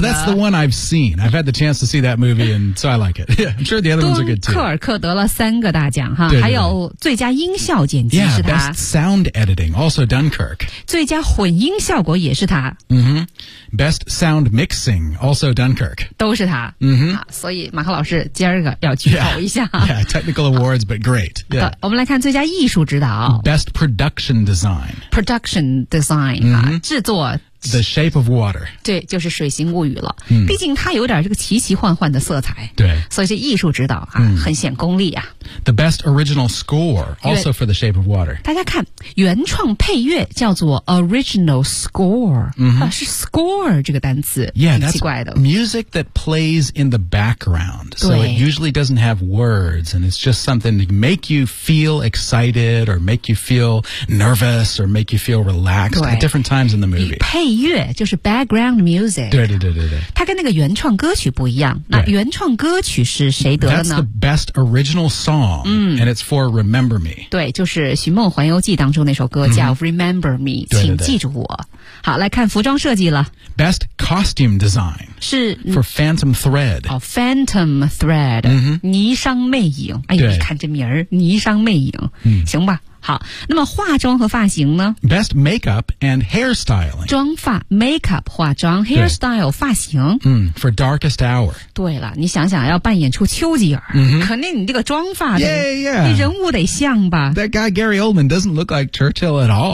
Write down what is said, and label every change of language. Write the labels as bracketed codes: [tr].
[en] Well, that's the one I've seen I've had the chance to see that movie and so I like it yeah, I'm sure the other ones are good too [zh] 敦刻尔克得了三个大奖哈对对对还有最佳音效剪辑是他 [en] Best Sound Editing, also Dunkirk [zh] 最佳混音效果也是他、 [en] Best Sound Mixing, also Dunkirk [zh] 都是他、所以马克老师今儿个要剧透一下 [en] yeah, Technical awards, but great、 [zh] 我们来看最佳艺术指导 [en] Best Production Design Production DesignDesign、制作 The Shape of Water [zh] 对就是水形物语了、毕竟它有点这个奇奇幻幻的色彩对所以这艺术指导、很显功力啊 [en] The Best Original Score also for The Shape of Water [zh] 大家看原创配乐叫做 Original Score、是 Score 这个单词 [en] yeah, [zh] 很奇怪的 [en] Music that plays in the background so it usually doesn't have words and it's just something to make you feel excited or make you feel nervous or make you feel relaxed at different times in the movie [zh] 配乐就是 [en] background music [zh] 对对对对对它跟那个原创歌曲不一样那原创歌曲是谁得了呢 [en] That's the best original song song,、and it's for Remember Me. [zh] 对，就是《寻梦环游记》当中那首歌叫 Remember Me,、请记住我。好，来看服装设计了。 [en] Best costume design [zh] 是 [en] for Phantom Thread. [zh] 哦 ，Phantom Thread,、霓裳魅影。哎呦，你看这名儿，霓裳魅影。行吧。好，那么化妆和发型呢 [en] ？Best makeup and hairstyling. [zh] 妆发 ，makeup 化妆 ，hairstyle 发型。 [en] For darkest hour. [zh] 对了，你想想要扮演出丘吉尔，肯定你这个妆发的，你人物得像吧 [en] ？That guy Gary Oldman doesn't look like Churchill at all.